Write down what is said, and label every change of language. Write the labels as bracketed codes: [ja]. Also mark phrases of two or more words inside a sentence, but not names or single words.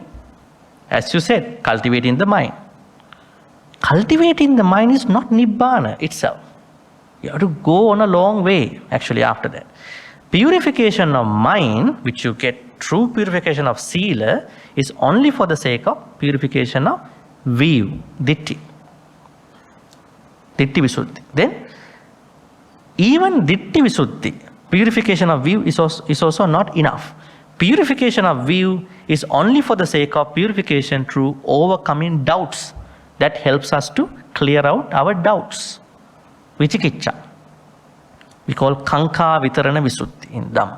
[en] As you said, cultivating the mind. Cultivating the mind is not Nibbana itself. You have to go on a long way actually after that. Purification of mind, which you get through purification of sila, is only for the sake of purification of view, [pi] ditti visuddhi. [en] Then even [pi] ditti visuddhi, [en] purification of view, is also not enough. Purification of view is only for the sake of purification through overcoming doubts. That helps us to clear out our doubts. Vichikicca. We call [pi] Kanka Vitarana Visuddhi [en] in Dhamma.